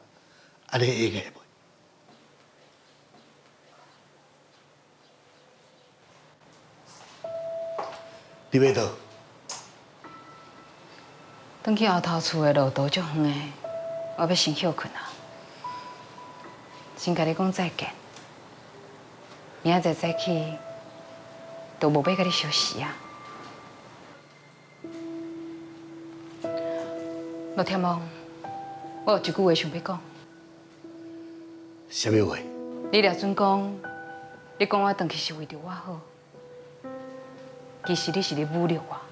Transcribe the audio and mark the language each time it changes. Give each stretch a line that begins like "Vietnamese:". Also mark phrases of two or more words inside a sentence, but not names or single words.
Min Nan Chinese: 安尼会个袂？你要倒？转去后头厝的路途足远的，我要先休困啊。先甲你讲再见，明仔载早起都无要甲你相识啊。罗天王，我有一句话想要讲。什么话？你掠准讲，你讲我回去是为着我好，其实你是咧侮辱我。